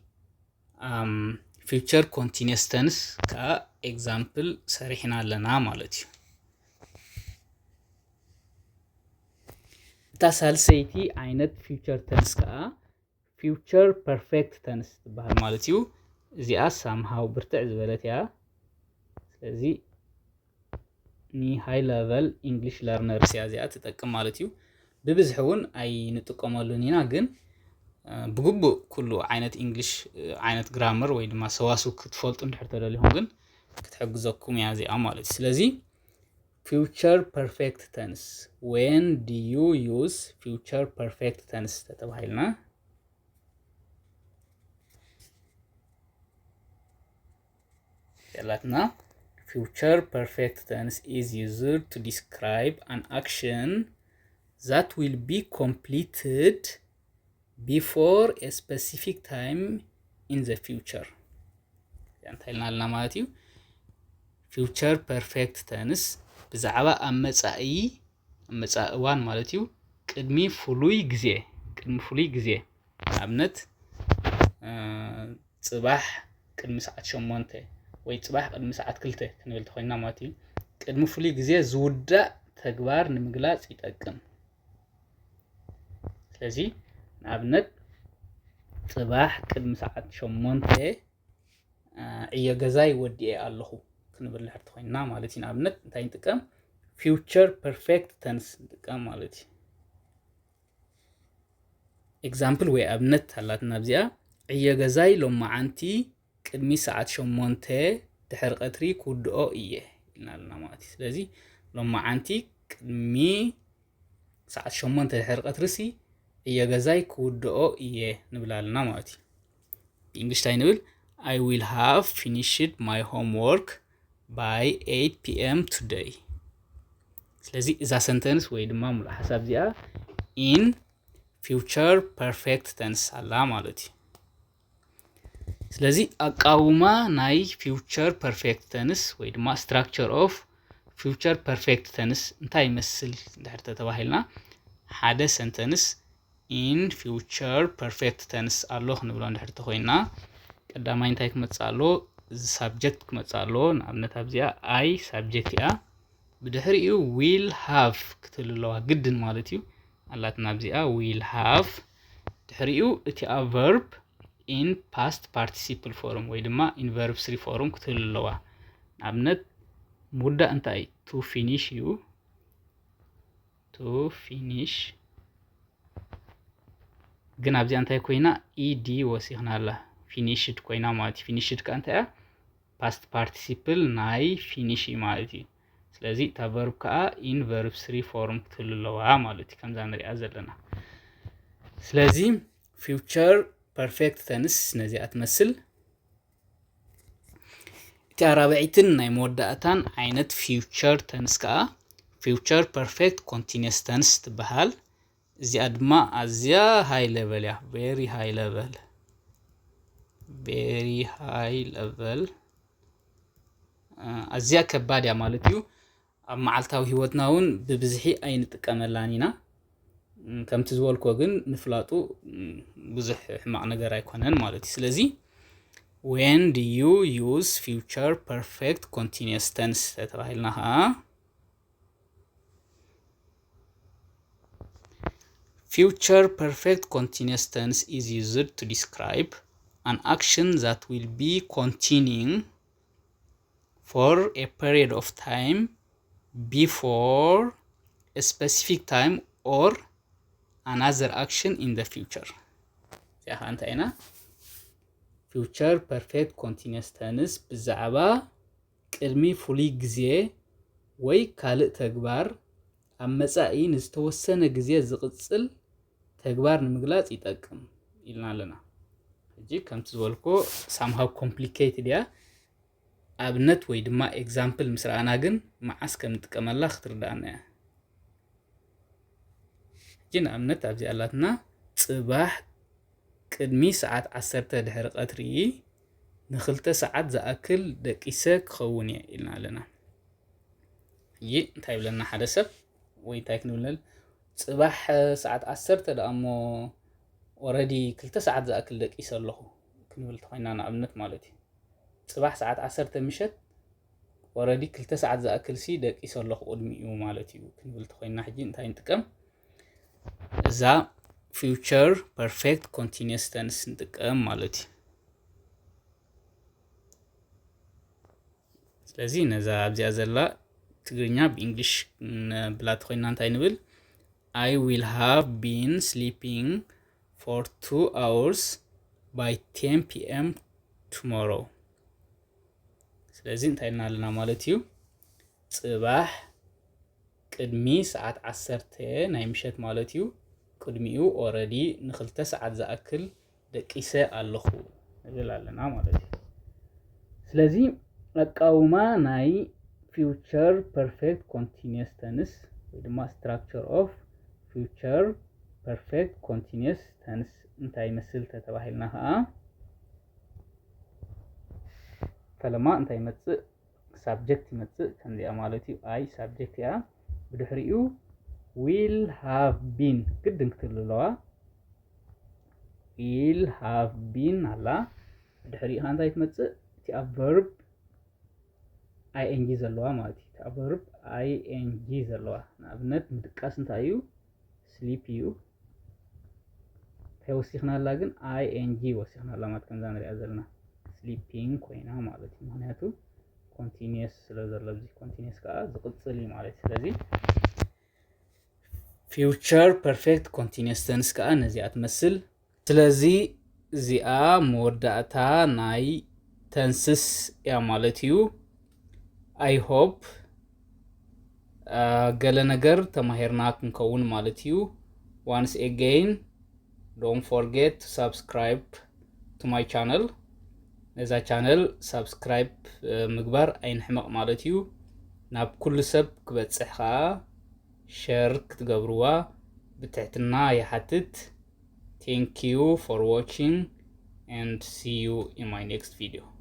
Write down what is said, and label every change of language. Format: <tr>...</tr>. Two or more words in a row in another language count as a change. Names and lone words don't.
<en>future continuous tense</en> <ti>ከዓ ኤግዛምፕል ሰሪሕና ኣለና ማለት እዩ እታ ሳልሰይቲ ዓይነት</ti> <en>future tense</en> <ti>ከዓ</ti> <en>future perfect tense</en> <ti>ትበሃል ማለት እዩ እዚኣ somehow ብርትዕ ዝበለት እያ ስለዚህ ኒ</ti> <en>high level English learners</en> <ti>እያ እዚኣ ትጠቅም ማለት እዩ ብብዝሕ እውን ኣይንጥቀመሉን ኢና ግን ብግቡእ ኩሉ ዓይነት እንግሊሽ ዓይነት ግራመር ወይ ድማ ሰዋስው ክትፈልጡ እንድሕር ተደልዩኹም ግን ክትሕግዘኩም እያ እዚኣ ማለት እዩ ስለዚህ</ti> <en>future perfect tense when do you use future perfect tense</en> <ti>ተባሂልና</ti> <en>ያላትና future perfect tense is used to describe an action that will be completed before a specific time in the future</en> <ti>ያንታይልና ማለት እዩ</ti> <en>future perfect tense</en> <ti>ብዛዕባ ኣመጻእዋን ማለት እዩ ቅድሚ ፍሉይ ግዜ ኣብነት ጽባሕ ቅድሚ ሰዓት 8 ወይ ጽባሕ ቅድሚ ሰዓት 2 ክንብል ተኾይና ማለት እዩ ቅድሚ ፍሉይ ግዜ ዝውዳእ ተግባር ንምግላጽ ይጠቅም ስለዚህ ኣብነት ጽባሕ ቅድሚ ሰዓት 8 እየ ገዛይ ወዲኤ ኣለኹ ክንብል ልሕር ተኾይና ማለት እዩ ኣብነት እንታይ ንጥቀም</ti> <en>future perfect tense</en> <ti>ንጥቀም ማለት እዩ ኤግዛምፕል ወይ ኣብነት ሃላትና ብዚኣ እየ ገዛይ ሎማዓንቲ ቅድሚ ሰዓት 8 ድሕሪ ቀትሪ ክውድኦ እየ ኢልና ማለት እዩ ስለዚ ሎማዓንቲ ቅድሚ ሰዓት 8 ድሕሪ ቀትሪ ሲ እየ ገዛይ ክውድኦ እየ ንብላልና ማለት እዩ በእንግሊሽ ታይ ንብል</ti> <en>I will have finished my homework by 8 p.m.</en> <ti>today ስለዚህ እዛ ሰንተንስ ወይ ድማ ሙሉ ሓሳብ እዚኣ</ti> <en>in future perfect tense</en> <ti>አላ ማለት እዩ ስለዚህ አቃውማ ናይ</ti> <en>future perfect</en> <ti>tense ወይ ድማ</ti> <en>structure of future perfect tense</en> <ti>እንታይ ይመስል እንድሕር ተባሂልና ሓደ ሰንተንስ</ti> <en>in future perfect tense</en> <ti>ኣሎ ክንብሎ እንድሕር ተኾይና ቀዳማይ እንታይ ክመጽእ ኣሎ subject ክመጽእ ኣሎ ንኣብነት ኣብዚኣ I subject እያ ብድሕሪኡ</ti> <en>will have</en> <ti>ክትልለዋ ግድን ማለት እዩ ኣላትና ኣብዚኣ</ti> <en>will have</en> <ti>ድሕሪኡ እቲ verb</ti> <en>in past participle form</en> <ti>ወይ ድማ</ti> <en>in verb 3 form</en> <ti>ክትልለዋ ንኣብነት ሙዳእ እንታይ</ti> <en>to finish</en> <ti>እዩ</ti> <en>to finish</en> <ti>ግን ኣብዚኣ እንታይ ኮይና ed ወሲኽና ኣላ finished ኮይና ማለት እዩ finished ከ እንታይ እያ</ti> <en>past participle</en> <ti>ናይ finish ማለት እዩ ስለዚ እታ verb ከዓ</ti> <en>in verb 3 form</en> <ti>ክትልለዋ ማለት እዩ ከምዛ ንሪኣ ዘለና ስለዚ</ti> <en>future perfect tense</en> <ti>ነዚኣ ትመስል እቲ ኣራብዒትን ናይ መወዳእታን ዓይነት</ti> <en>future tense</en> <ti>ከዓ</ti> <en>future perfect continuous tense</en> <ti>ትበሃል እዚኣ ድማ ኣዝያ</ti> <en>high level</en> <ti>እያ</ti> <en>very high</en> <ti>level ኣዝያ ከባድ እያ ማለት እዩ ኣብ መዓልታዊ ህይወትና እውን ብብዝሒ ኣይንጥቀመላን ኢና ከምቲ ዝበልኮ ግን ንፍላጡ ብዙሕ ሕማቕ ነገር ኣይኮነን ማለት እዩ ስለዚ</ti> <en>when do you use future perfect continuous tense</en> <ti>ተባሂልና ኸ</ti> <en>future perfect continuous tense is used to describe an action that will be continuing for a period of time before a specific time or another action in the future ያ</en> <ti>አንተይና</ti> <en>future perfect continuous tense</en> <ti>ብዛዕባ ቅድሚ ፍሉይ ግዜ ወይ ካልእ ተግባር ኣብ መጻኢ ንዝተወሰነ ግዜ ዝቕጽል ተግባር ንምግላጽ ይጠቅም ኢልና ኣለና ሕጂ ከምቲ ዝበልኮ somehow complicated እያ ኣብነት ወይ ድማ ኤግዛምፕል ምስ ረኣና ግን መዓስ ከም ንጥቀመላ ክትርዳእና እያ ግን ኣብነት ኣብዚ ኣላትና ጽባሕ ቅድሚ ሰዓት 10 ድሕሪ ቀትሪ ን2 ሰዓት ዝኣክል ደቂሰ ክኸውን እየ ኢልና ኣለና ሕጂ እንታይ ብለና ሓደ ሰብ ወይ እንታይ ክንብል ጽባሕ ሰዓት 10 ደኣሞ ኦልሬዲ 2 ሰዓት ዝኣክል ደቂሰ ኣለኹ ክንብል ተኾይና ንኣብነት ማለት እዩ ጽባሕ ሰዓት 10 ምሸት ኦልሬዲ 2 ሰዓት ዝኣክል ሲ ደቂሰ ኣለኹ ቅድሚኡ ማለት እዩ ክንብል ተኾይና ሕጂ እንታይ ንጥቀም እዛ</ti> <en>future perfect continuous tense</en> <ti>ንጥቀም ማለት እዩ ስለዚህ ነዛ ኣብዚኣ ዘላ ትግርኛ ብእንግሊሽ ብላት ኮይና እንታይ ንብል</ti> <en>I will have been sleeping for 2 hours by 10 p.m.</en> <ti>tomorrow ስለዚህ እንታይ ኢልና ኣለና ማለት እዩ ጽባሕ ቅድሚ ሰዓት 10 ናይ ምሸት ማለት እዩ ቅድሚኡ ኦሬዲ ንክልተ ሰዓት ዝኣክል ደቂሰ ኣለኹ ንብል ኣለና ማለት እዩ ስለዚህ ኣቃውማ ናይ</ti> <en>future perfect continuous tense</en> <ti>ወይ ድማ</ti> <en>structure of future perfect continuous tense</en> <ti>እንታይ መስል ተባሂልና ኸዓ ፈለማ እንታይ መጽእ subject ይመጽእ ከምዚኣ ማለት እዩ I subject ያ ብድሕሪኡ</ti> <en>will have been</en> <ti>ግድን ክትልለዋ</ti> <en>will have been</en> <ti>አላ ብድሕሪኡ እንታይ ትመጽእ እቲ</ti> <en>verb ing</en> <ti>ዘለዋ ማለት እዩ እቲ</ti> <en>verb ing</en> <ti>ዘለዋ ንኣብነት ምድቃስ እንታይ እዩ sleep እዩ ተወሲኽናላ ግን ing ወሲኽናላ ማለት ከምዛ ንሪኣ ዘለና sleeping ኮይና ማለት እዩ ምክንያቱ continuous ስለዘሎ እዚ continuous ከዓ ዝቅጽል እዩ ማለት ስለዚህ</ti> <en>future perfect continuous tense</en> <ti>ከዓ ነዚኣ ትመስል ስለዚህ እዚኣ መወዳእታ ናይ tenses ያ ማለት እዩ</ti> <en>I hope</en> <ti>ገለ ነገር ተማሂርና ክንከውን ማለት እዩ</ti> <en>once again don't forget to subscribe to my channel</en> <ti>ነዛ ቻነል ሰብስክራይብ ምግባር ኣይንሕመቕ ማለት እዩ ናብ ኩሉ ሰብ ክበጽሕ ከዓ ሼር ክትገብርዋ ብትሕትና ይሓትት</ti> <en>thank you for watching and see you in my next video</en>